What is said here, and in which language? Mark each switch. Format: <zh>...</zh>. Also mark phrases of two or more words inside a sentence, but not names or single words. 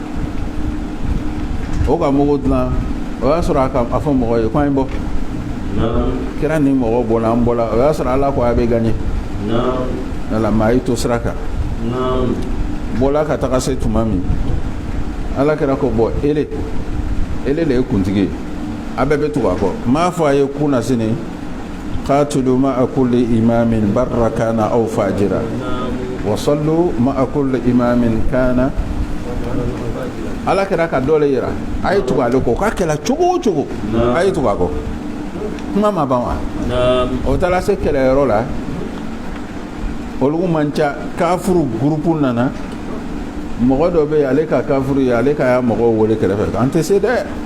<bm>o ka mugu dilan o y'a sɔrɔ a fɔ mɔgɔ ye ko an ye bɔ kira ni mɔgɔ bɔla an bɔla o y'a sɔrɔ ala ko a bɛ gagné ala maa y'i to sira kan bɔla ka taga se tuma min ala kɛra ko bɔ ele de ye kuntigi ye a bɛɛ bɛ tugu a kɔ m'a fɔ a ye kun na sini</bm> <ar>قاتلوا مع كل إمام برا كان أو فاجرا وصلوا مع كل إمام</ar> <bm>kana ala kɛra ka dɔ le yira a ye tugu ale kɔ k'a kɛla cogo o cogo a ye tugu a kɔ kuma ma ban wa o taara se kɛlɛyɔrɔ la olu man ca kafuru gurupu nana mɔgɔ dɔ bɛ yen ale ka kafuru ye ale ka y'a mɔgɔw wele kɛrɛfɛ an tɛ se dɛ</bm>